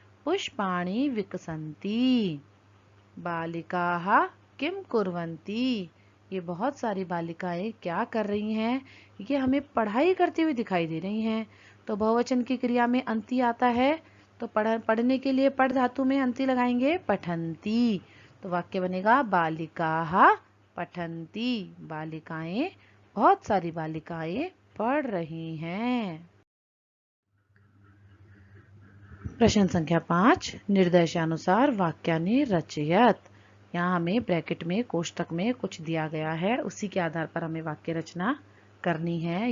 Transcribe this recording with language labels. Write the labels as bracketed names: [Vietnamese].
[Sanskrit] पुष्पाणि विकसन्ति। बालिकाः किम कुर्वन्ति, [Hindi] ये बहुत सारी बालिकाएं क्या कर रही हैं। ये हमें पढ़ाई करती हुई दिखाई दे रही हैं। तो बहुवचन की क्रिया में अंति आता है, तो पढ़ने के लिए पढ़ धातु में अंति लगाएंगे पठन्ति। तो वाक्य बनेगा [Sanskrit] बालिकाः पठन्ति। [Hindi] बालिकाएं, बहुत सारी बालिकाएं पढ़ रही हैं। [Sanskrit] प्रश्न संख्या 5, निर्देशानुसार वाक्यानि रचयत। [Hindi] यहाँ हमें ब्रैकेट में कोष्टक में कुछ दिया गया है, उसी के आधार पर हमें वाक्य रचना करनी है।